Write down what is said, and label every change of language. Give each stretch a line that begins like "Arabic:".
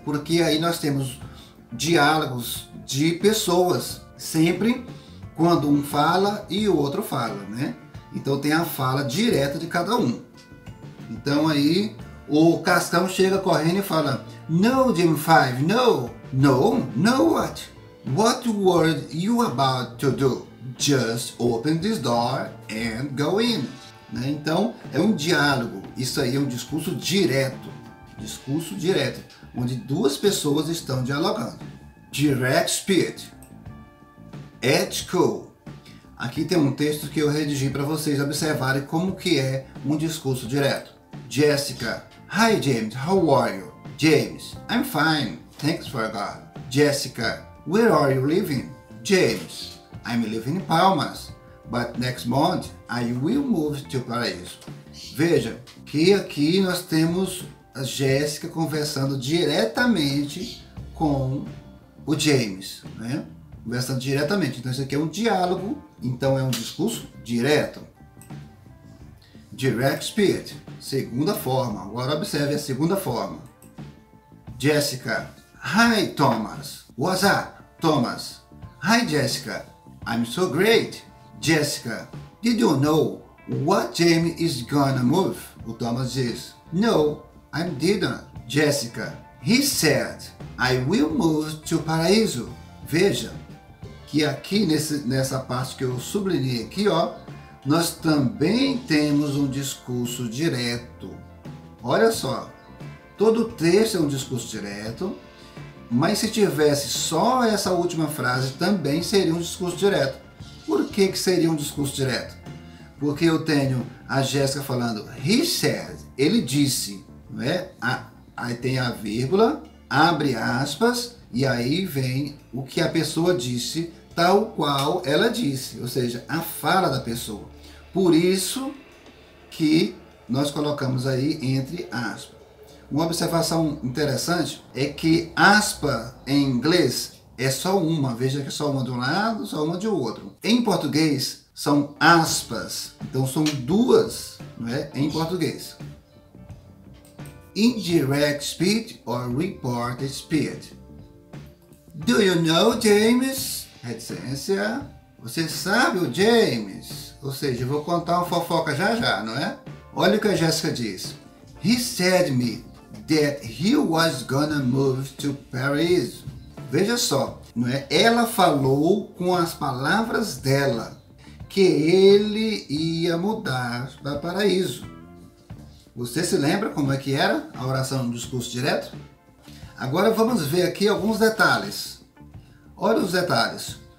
Portuguese: Porque aí nós temos diálogos de pessoas, sempre quando um fala e o outro fala, né? Então tem a fala direta de cada um. Então aí o Cascão chega correndo e fala:
English: "No, Jim Five, no, no, no what? What were you about to do? Just open this door and go in."
Portuguese: Né? Então é um diálogo, isso aí é um discurso direto, onde duas pessoas estão dialogando.
English: Direct speech. At school.
Portuguese: Aqui tem um texto que eu redigi para vocês observarem como que é um discurso direto.
English: Jessica: "Hi James, how are you?" James: "I'm fine, thanks for God." Jessica: "Where are you living?" James: "I'm living in Palmas, but next month I will move to Paraíso."
Portuguese: Veja que aqui nós temos a Jéssica conversando diretamente com o James, né? Conversando diretamente. Então isso aqui é um diálogo, então é um discurso direto. Direct speech, segunda forma. Agora observe a segunda forma.
English: Jessica: "Hi Thomas." "What's up, Thomas?" "Hi Jessica, I'm so great." Jessica: "Did you know what Jamie is gonna move?"
Portuguese: O Thomas diz:
English: "No, I didn't." Jessica: "He said I will move to Paraíso."
Portuguese: Veja que aqui nessa parte que eu sublinhei aqui, ó, nós também temos um discurso direto. Olha só, todo texto é um discurso direto, mas se tivesse só essa última frase também seria um discurso direto. Por que seria um discurso direto? Porque eu tenho a Jéssica falando
English: "he said",
Portuguese: ele disse, né? Aí tem a vírgula, abre aspas, e aí vem o que a pessoa disse, tal qual ela disse, ou seja, a fala da pessoa. Por isso que nós colocamos aí entre aspas. Uma observação interessante é que aspa em inglês é só uma, veja que é só uma de um lado, só uma de outro. Em português, são aspas. Então são duas, não é, em português.
English: Indirect speech or reported speech. Do you know James?
Portuguese: Reticência. Você sabe o James? Ou seja, eu vou contar uma fofoca já já, não é? Olha o que a Jéssica diz.
English: He said me that he was gonna move to Paris.
Portuguese: Veja só, não é? Ela falou com as palavras dela que ele ia mudar para Paraíso. Você se lembra como é que era a oração no discurso direto? Agora vamos ver aqui alguns detalhes. Olha os detalhes.